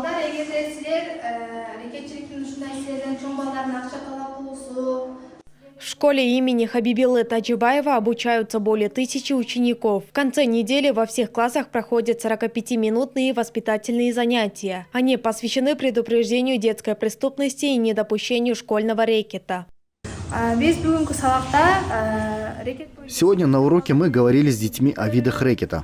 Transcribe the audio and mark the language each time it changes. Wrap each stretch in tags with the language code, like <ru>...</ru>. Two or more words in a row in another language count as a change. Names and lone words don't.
<ky>эгерде силер рекетчиликтин ушундай силерден чоң балдардын акча талап кылуусу.</ky> <ru>В школе имени Хабибилы Таджибаева обучаются более 1000 учеников. В конце недели во всех классах проходят 45-минутные воспитательные занятия. Они посвящены предупреждению детской преступности и недопущению школьного рэкета. Сегодня на уроке мы говорили с детьми о видах рэкета.</ru>